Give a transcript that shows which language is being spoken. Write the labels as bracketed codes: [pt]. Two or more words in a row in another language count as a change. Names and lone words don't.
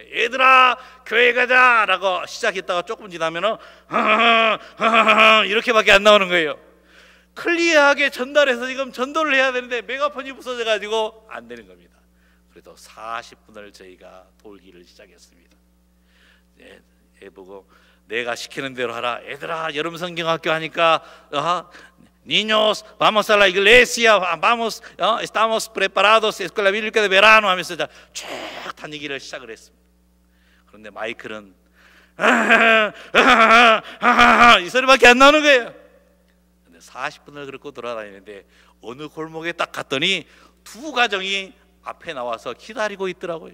[ko] 얘들아 교회 가자 라고 시작했다가 조금 지나면 이렇게밖에 안 나오는 거예요. 클리어하게 전달해서 지금 전도를 해야 되는데 메가폰이 부서져 가지고 안 되는 겁니다. 그래도 40분을 저희가 돌기를 시작했습니다. 애 보고 내가 시키는 대로 하라. 얘들아 여름 성경학교 하니까 [es] Niños, vamos a la iglesia, vamos, estamos preparados, escuela bíblica de verano [ko] 하면서 쭉 다니기를 시작을 했습니다. 그런데 마이크는 이 소리밖에 안 나오는 거예요. 근데 40분을 그렇게 돌아다니는데 어느 골목에 딱 갔더니 두 가정이 앞에 나와서 기다리고 있더라고요.